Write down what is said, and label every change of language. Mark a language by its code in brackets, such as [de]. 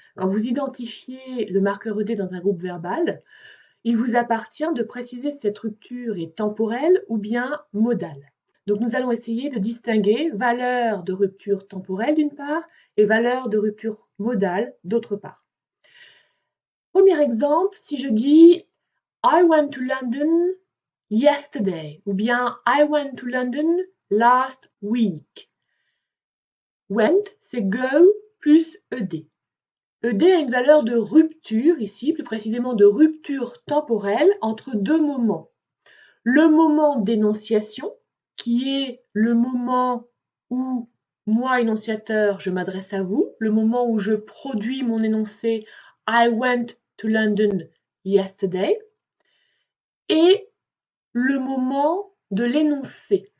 [fr] Quand vous identifiez le marqueur ED dans un groupe verbal, il vous appartient de préciser si cette rupture est temporelle ou bien modale. Donc nous allons essayer de distinguer valeur de rupture temporelle d'une part et valeur de rupture modale d'autre part. Premier exemple, si je dis [en] I went to London yesterday [fr] ou bien [en] I went to London last week. [fr] Went, c'est go plus ed. Ed a une valeur de rupture ici, plus précisément de rupture temporelle entre deux moments. Le moment d'énonciation, qui est le moment où moi, énonciateur, je m'adresse à vous, le moment où je produis mon énoncé [en] I went to London yesterday, [fr] et le moment de l'énoncé.